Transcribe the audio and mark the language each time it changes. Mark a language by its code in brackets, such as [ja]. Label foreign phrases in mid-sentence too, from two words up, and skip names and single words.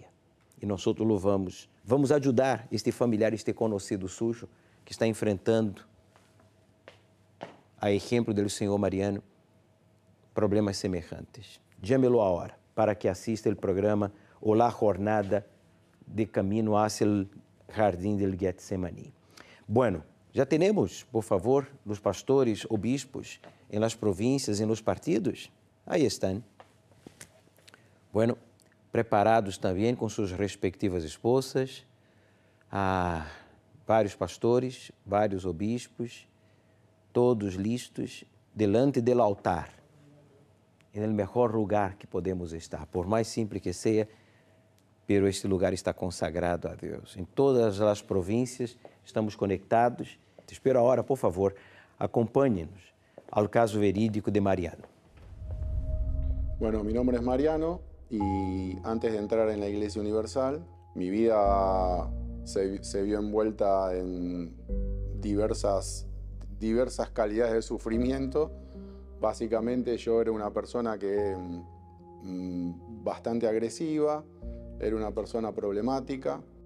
[pt] E nós outros vamos ajudar este familiar, este conhecido sujo, que está enfrentando, a exemplo do senhor Mariano, problemas semelhantes. Chame-lo agora para que assista o programa ou [es] la jornada de caminho hacia el jardín del Getsemaní. [pt] Bueno, já temos, por favor, os pastores, obispos, em [es] las províncias, [pt] em [es] los partidos? [pt] Aí estão. Bueno, preparados também com suas respectivas esposas, vários pastores, vários obispos, todos listos, delante do altar, no melhor lugar que podemos estar, por mais simples que seja, pero este lugar está consagrado a Deus. Em todas as províncias estamos conectados. Te espero agora, por favor, acompanhe-nos ao caso verídico de Mariano. [es] Bueno, mi nombre es Mariano y antes de entrar en la Iglesia Universal, mi vida se vio envuelta en diversas calidades de sufrimiento. Básicamente yo era una persona que bastante agresiva, era una persona problemática.